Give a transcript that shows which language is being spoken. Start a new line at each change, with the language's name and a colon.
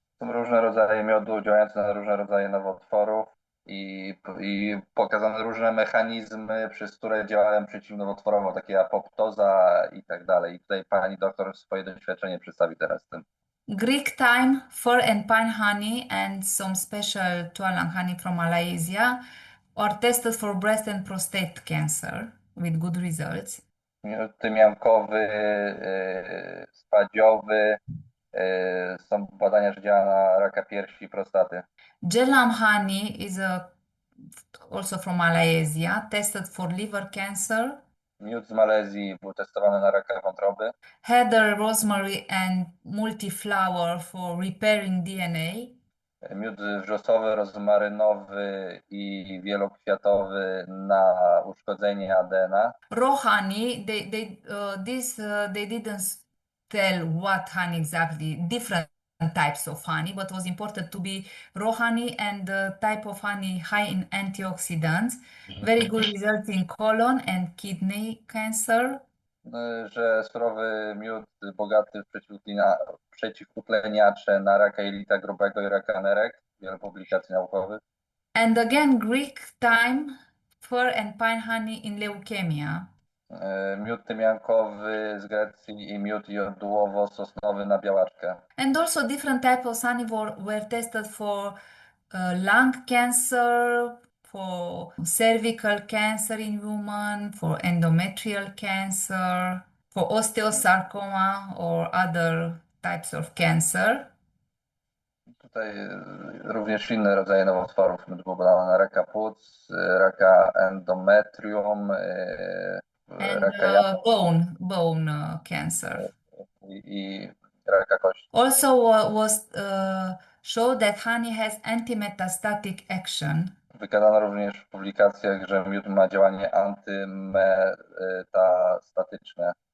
Polish: Są różne rodzaje miodu działające na różne rodzaje nowotworów i pokazane różne mechanizmy, przez które działają przeciwnowotworowo, takie apoptoza i tak dalej. I tutaj pani doktor swoje doświadczenie przedstawi teraz z tym.
English: Greek thyme, fir and pine honey, and some special tualang honey from Malaysia are tested for breast and prostate cancer with good results.
Polish: Miód tymiankowy, spadziowy, są badania, że działa na raka piersi i prostaty.
English: Jelam honey is also from Malaysia, tested for liver cancer.
Polish: Miód z Malezji był testowany na raka wątroby.
English: Heather, rosemary, and multiflower for repairing DNA.
Polish: Miód wrzosowy, rozmarynowy i wielokwiatowy na uszkodzenie ADN-a.
English: Raw honey, they didn't tell what honey exactly, different types of honey, but it was important to be raw honey and the type of honey high in antioxidants. Very good results in colon and kidney cancer.
Polish: Że surowy miód bogaty w przeciwutleniacze na raka jelita grubego i raka nerek. Wiele publikacji naukowych.
English: And again, Greek thyme, fir and pine honey in leukemia.
Polish: Miód tymiankowy z Grecji i miód jodłowo-sosnowy na białaczkę.
English: And also different types of honey were tested for lung cancer, for cervical cancer in women, for endometrial cancer, for osteosarcoma or other types of cancer.
Polish: Tutaj również inne rodzaje nowotworów. Miód był badany na raka płuc, raka endometrium,
English: And
Polish: raka jaj
English: bone cancer.
Polish: i raka kości.
English: Also was showed that honey has anti-metastatic action.
Polish: Wykazano również w publikacjach, że miód ma działanie antymetastatyczne.